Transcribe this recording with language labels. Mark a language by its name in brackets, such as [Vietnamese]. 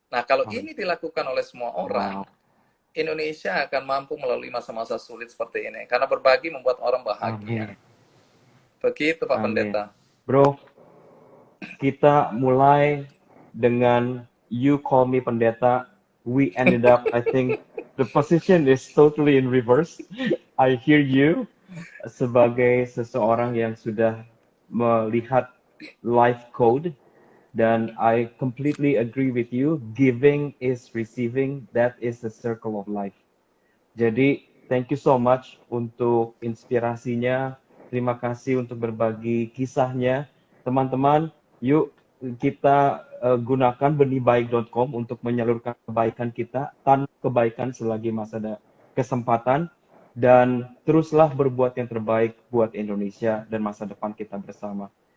[Indonesian] Nah, kalau ini dilakukan oleh semua orang, Indonesia akan mampu melalui masa-masa sulit seperti ini. Karena berbagi membuat orang bahagia. Begitu Pak Pendeta. Bro, kita mulai dengan [English] you call me [Indonesian] pendeta. [English] We ended up, I think, the position is totally in reverse. I hear you [Indonesian] sebagai seseorang yang sudah melihat [English] life code, [Indonesian] dan [English] I completely agree with you. Giving is receiving. That is the circle of life. [Indonesian] Jadi, [English] thank you so much [Indonesian] untuk inspirasinya. Terima kasih untuk berbagi kisahnya. Teman-teman, yuk kita gunakan benihbaik.com untuk menyalurkan kebaikan kita, tanpa kebaikan selagi masih ada kesempatan, dan teruslah berbuat yang terbaik buat Indonesia dan masa depan kita bersama.